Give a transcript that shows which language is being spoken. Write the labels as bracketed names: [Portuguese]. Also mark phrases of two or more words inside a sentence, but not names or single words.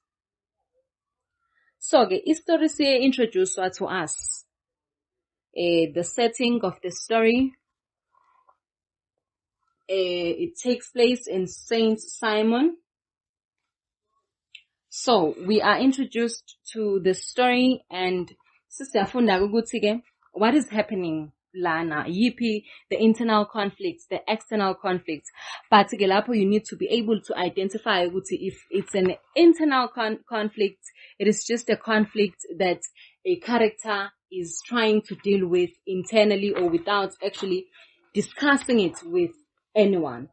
[English] So, the story say introduced to us the setting of the story. It takes place in Saint Simon. So we are introduced to the story and [Zulu] sisiyafunda ukuthi [English] what is happening [Zulu] lana yipi [English] the internal conflicts, the external conflicts, but lapho you need to be able to identify ukuthi if it's an internal conflict, it is just a conflict that a character is trying to deal with internally or without actually discussing it with anyone.